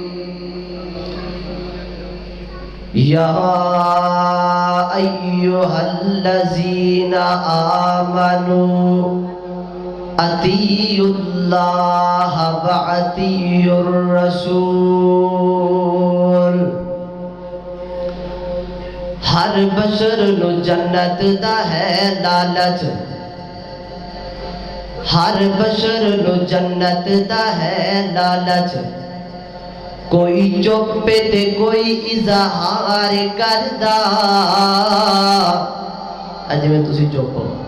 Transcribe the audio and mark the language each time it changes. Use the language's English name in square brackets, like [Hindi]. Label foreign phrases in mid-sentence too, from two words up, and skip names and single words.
[Arabic] یا ایہا الذین آمنوا اطیعوا اللہ واطیعوا الرسول۔ [Punjabi] ہر بشر نو جنت دا ہے لالچ، ہر بشر نو جنت دا ہے لالچ، کوئی چپ تے کوئی اظہار کردا، اج میں تسی چپ ہو۔